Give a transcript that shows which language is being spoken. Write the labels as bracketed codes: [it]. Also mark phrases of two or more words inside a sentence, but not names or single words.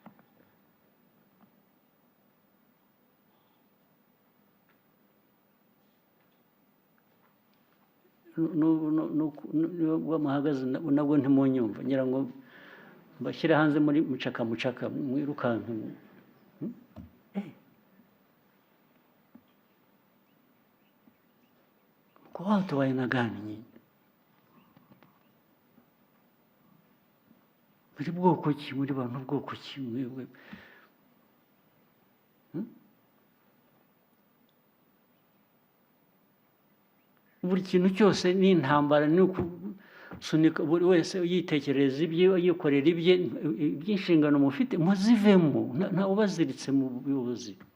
[rw] n'ubwo muhagaze nabwo ntimunyumva ngira ngo mbashyire hanze muri mucaka mwirukanka [sw] kwa watu wa aina gani nyinyi [rw] muri bwoko ki muri bantu bwoko ki mwebwe buri kintu cyose ni intambara ni ukusunika buri wese yitekereza ibye yikorera ibye iby'inshingano mufite muzivemo nta ubaziritse mu buyobozi